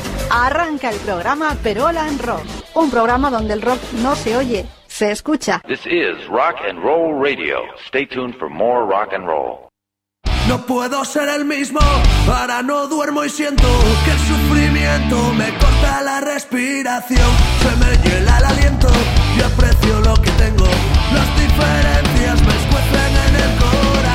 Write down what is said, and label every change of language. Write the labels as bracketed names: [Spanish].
[Spanish] Arranca el programa Perola en Rock, un programa donde el rock no se oye, se escucha. [English] This is Rock and Roll Radio. Stay tuned for more rock and roll. [Spanish] No puedo ser el mismo, ahora no duermo y siento que el sufrimiento me corta la respiración. Se me hiela el aliento y aprecio lo que tengo. Las diferencias me escuecen en el corazón.